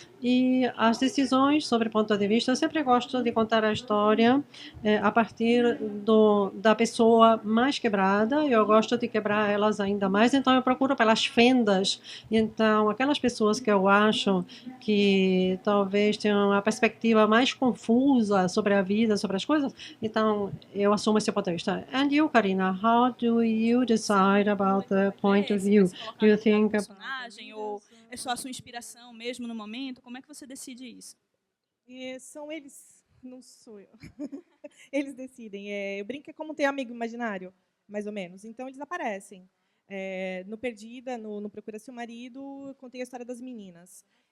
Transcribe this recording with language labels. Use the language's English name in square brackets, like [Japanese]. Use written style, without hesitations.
[Portuguese] E as decisões sobre ponto de vista, eu sempre gosto de contar a história a partir da pessoa mais quebrada. Eu gosto de quebrar elas ainda mais, então eu procuro pelas fendas. Então, aquelas pessoas que eu acho que talvez tenham uma perspectiva mais confusa sobre a vida, sobre as coisas, então eu assumo esse ponto de vista. [English] And you, Karina, how do you decide about the point of view? Do you think [Portuguese] personagem ou é só a sua inspiração mesmo no momento? Como é que você decide isso? São eles, não sou eu. Eles decidem. Eu brinco que é como ter amigo imaginário, mais ou menos. Então, eles aparecem. No Perdida, no Procura Seu Marido, eu contei a história das meninas.